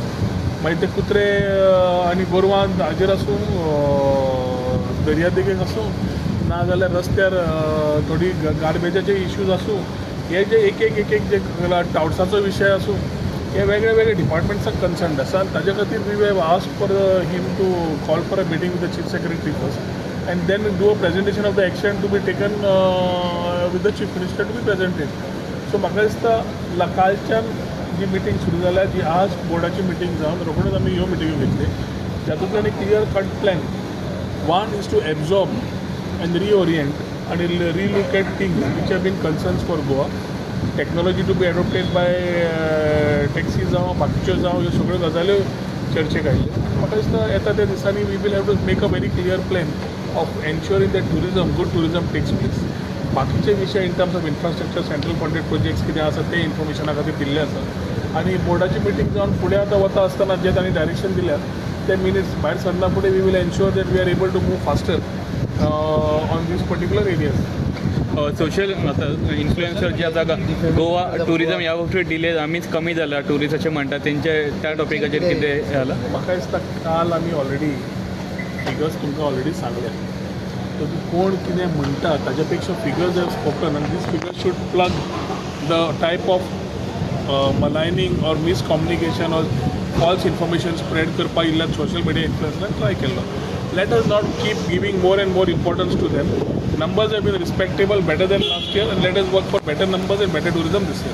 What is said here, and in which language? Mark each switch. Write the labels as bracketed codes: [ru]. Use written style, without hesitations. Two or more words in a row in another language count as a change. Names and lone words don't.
[kok] मागीर ते कुत्रे आनी गोरवां हाजेर आसूं, दर्यादेगेक आसूं, नाजाल्यार रस्त्यार थोडी गार्बेजाचे इश्यूज आसूं, हे जे एक जे टावट्साचो विशय आसूं, हे वेगळे वेगळे डिपार्टमेंट्साक कन्सर्न आसा. आनी ताजे खातीर [en] we have asked for him to call for a meeting with the Chief Secretary first and then do a presentation of the action to be taken with the Chief Minister to be presented. [kok] सो म्हाका दिसता कालच्यान जी मिटींग सुरू जाल्या, जी आज बोर्डाची मिटींग जावन रोखडीच आमी ह्यो मिटींग्यो घेतली, जातूंतल्यान एक [en] clear cut plan. One is to absorb and reorient आणि relook at things which have been concerns for Goa. Technology to be adopted by taxi [kok] जावं बाकीच्यो जावं ह्यो सगळ्यो गजाल्यो चर्चेक आयल्यो. म्हाका दिसता येता त्या दिसांनी [en] we will have to make a very clear plan of ensuring that tourism good tourism takes place. [kok] बाकीचे विशय [en] in terms of infrastructure central funded projects [kok] कितें आसा ते इन्फॉर्मेशना खातीर दिल्ले आसा. आनी बोर्डाची मिटींग जावन फुडें आतां वता आसतना जे तांणी डायरेक्शन दिल्या ते मिनिट्स भायर सरना फुडें [en] we will ensure that we are able to move faster on these particular areas. social influencer [kok] जे आसा गोवा टुरिझम ह्या बाबतीत डिले आमीच कमी जाला टुरिस्ट अशें म्हणटा तेंचे त्या टॉपिकाचेर कितें जाला? म्हाका दिसता काल आमी ऑलरेडी फिगर्स तुमकां ऑलरेडी सांगल्या. सो कोण कितें म्हणटा ताच्या पेक्षा [en] figures have spoken आनी these figures should plug the type of maligning or miscommunication or false information spread [kok] करपाक इल्ल्यान सोशल मिडिया इन्फ्लुएन्सरान ट्राय केल्लो. [en] Let us not keep giving more and more importance to them. Numbers have been respectable, better than last year, and let us work for better numbers and better tourism this year.